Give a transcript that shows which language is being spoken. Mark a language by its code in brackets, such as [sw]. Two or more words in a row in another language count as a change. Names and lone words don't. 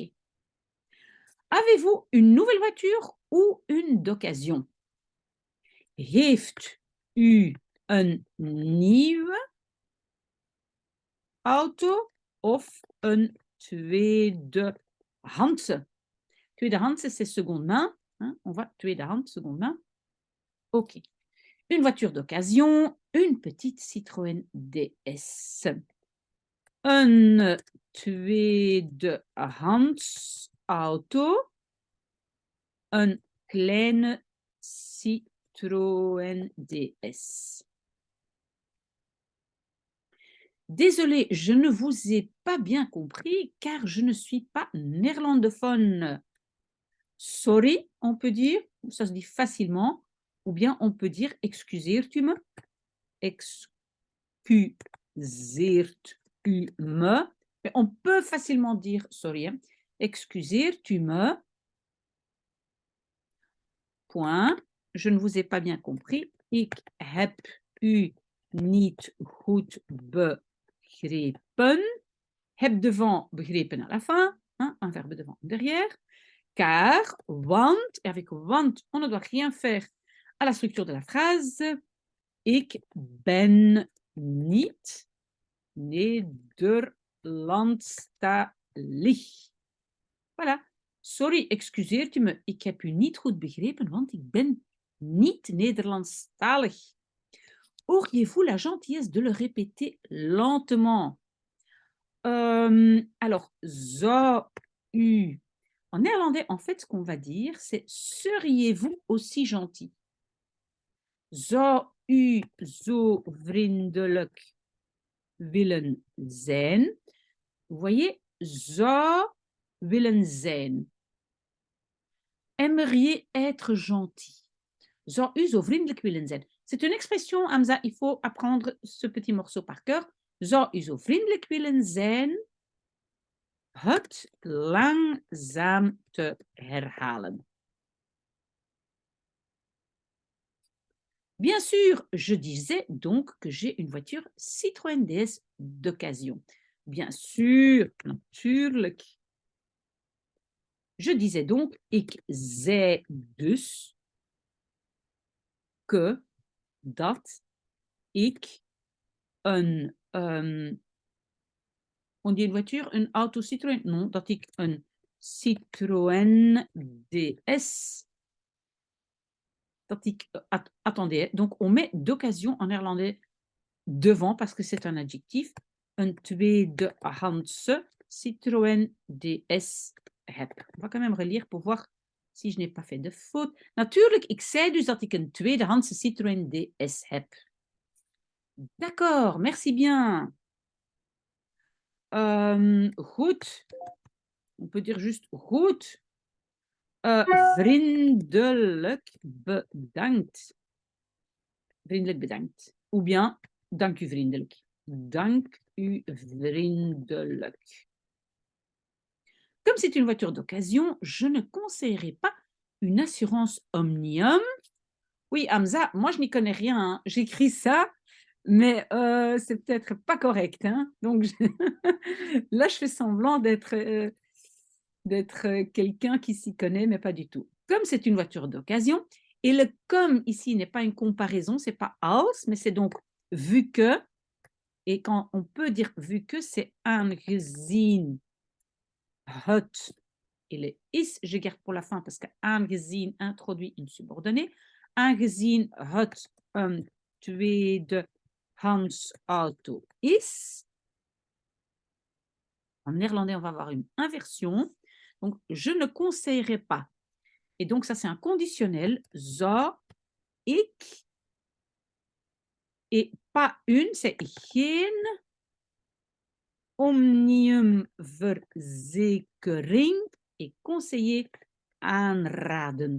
[fr] Avez-vous une nouvelle voiture ou une d'occasion? [nl] Heeft u een nieuwe auto of een tweedehandse? Tweedehandse, [fr] c'est seconde main. Hein? On va tweedehand, seconde main. OK. Une voiture d'occasion, une petite Citroën DS. [nl] Een tweedehands auto een kleine Citroën DS. [fr] Désolée, je ne vous ai pas bien compris car je ne suis pas néerlandophone. Sorry, on peut dire, ça se dit facilement, ou bien on peut dire [nl] excuseert u me, excuseert u me. [fr] Mais on peut facilement dire sorry, hein. [nl] Excuseert u me, [fr] point, je ne vous ai pas bien compris, [nl] ik heb u niet goed begrepen. [fr] Heb devant, begrepen à la fin, hein, un verbe devant, derrière. Car, want, et avec want, on ne doit rien faire à la structure de la phrase. [nl] Ik ben niet Nederlandstalig. [fr] Voilà. [nl] Sorry, excuseert u me, ik heb u niet goed begrepen, want ik ben niet Nederlandstalig. [fr] Auriez-vous la gentillesse de le répéter lentement? Alors, [nl] zou u. [fr] En néerlandais, en fait, ce qu'on va dire, c'est seriez-vous aussi gentil? [nl] Zou u zo vriendelijk willen zijn? [fr] Vous voyez, [nl] zou willen zijn. [fr] Aimeriez être gentil. [nl] Zou u zo vriendelijk willen zijn. [fr] C'est une expression, Hamza, il faut apprendre ce petit morceau par cœur. [nl] Zou u zo vriendelijk willen zijn? Het langzaam te herhalen. [fr] Bien sûr, je disais donc que j'ai une voiture Citroën DS d'occasion. Bien sûr, natuurlijk. Je disais donc, [nl] ik zei dus que, dat ik een, [fr] on dit une voiture, une auto Citroën? Non, [nl] dat ik een Citroën DS. Dat ik, [fr] attendez, donc on met d'occasion en néerlandais devant parce que c'est un adjectif. [nl] Een tweedehandse Citroën DS heb. [fr] On va quand même relire pour voir si je n'ai pas fait de faute. [nl] Natuurlijk, ik zei dus dat ik een tweedehandse Citroën DS heb. [fr] D'accord, merci bien. Goed. On peut dire juste goed. [nl] Vriendelijk bedankt. Vriendelijk bedankt. [fr] Ou bien, [nl] dank u vriendelijk. Dank u vriendelijk. [fr] Comme c'est une voiture d'occasion, je ne conseillerais pas une assurance Omnium. Oui, Hamza, moi je n'y connais rien. Hein. J'écris ça, mais c'est peut-être pas correct. Hein. Donc là, je fais semblant d'être quelqu'un qui s'y connaît, mais pas du tout. Comme c'est une voiture d'occasion, et le comme ici n'est pas une comparaison, c'est pas als, mais c'est donc vu que. Et quand on peut dire vu que, c'est [nl] aangezien het. [fr] Et le is, je garde pour la fin parce que aangezien introduit une subordonnée. [nl] Aangezien het een tweedehands auto is. [fr] En néerlandais, on va avoir une inversion. Donc, je ne conseillerais pas. Et donc, ça, c'est un conditionnel. [nl] Zou ik. [fr] Et pas une, c'est [nl] geen omniumverzekering [fr] et conseiller aanraden.